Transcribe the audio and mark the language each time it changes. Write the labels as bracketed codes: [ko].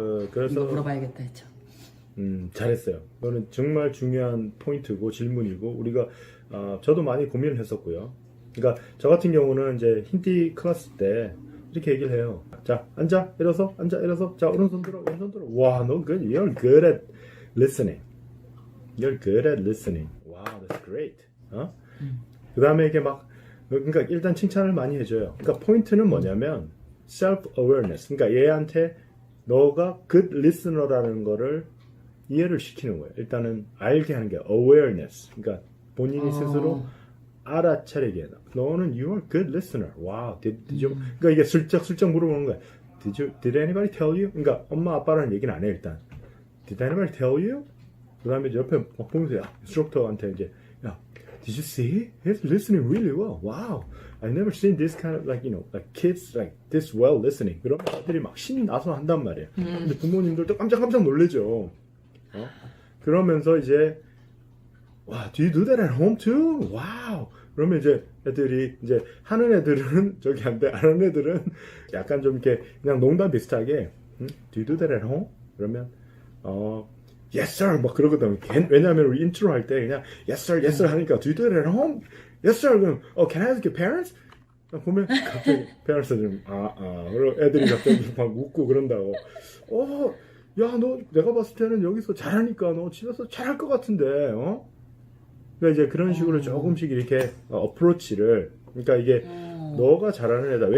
[ko] 그래서 이거 물어봐야겠다 했죠. 잘했어요. 이거는 정말 중요한 포인트고 질문이고 우리가 저도 많이 고민을 했었고요. 그러니까 저 같은 경우는 이제 힌디 클래스 때 이렇게 얘기를 해요. 자, 앉아, 일어서, 앉아, 일어서. 자, 오른손 들어, 왼손 들어. 와, 너 good. [en] You're good at listening. You're good at listening. Wow, that's great. [ko] 그 다음에 이게 막 그러니까 일단 칭찬을 많이 해줘요. 그러니까 포인트는 뭐냐면 self-awareness. 그러니까 얘한테 너가 good listener라는 거를 이해를 시키는 거예요. 일단은 알게 하는 게 awareness. 그러니까 본인이 스스로 알아차리게. 너는 [en] you are good listener. Wow. Did you? [ko] 그러니까 이게 슬쩍 물어보는 거야. [en] Did anybody tell you? [ko] 그러니까 엄마 아빠라는 얘기는 안 해 일단. [en] Did anybody tell you? [ko] 그다음에 옆에 막 보면서 인스트럭터한테 이제 [en] Did you see? He's listening really well. Wow. I've never seen this kind of like kids like this well listening. [ko] 그러면 애들이 막 신이 나서 한단 말이에요. 근데 부모님들도 깜짝 놀래죠. 그러면서 이제 [en] do you do that at home too? Wow. [ko] 그러면 이제 애들이 이제 하는 애들은 저기 안 돼. 안 하는 애들은 약간 좀 이렇게 그냥 농담 비슷하게 [en] Do you do that at home? [ko] 그러면 [en] Yes sir [ko] 막 그러거든. 왜냐하면 우리 인트로 할 때 그냥 Yes sir 하니까 [en] Do you do that at home? Yes sir [ko] 그럼 [en] Can I ask your parents? [ko] 보면 갑자기 parents는 그리고 애들이 갑자기 막 웃고 그런다고. 야 너 내가 봤을 때는 여기서 잘하니까 너 집에서 잘할 것 같은데 그러니까 이제 그런 식으로 조금씩 이렇게 어프로치를 그러니까 이게 너가 잘하는 애다.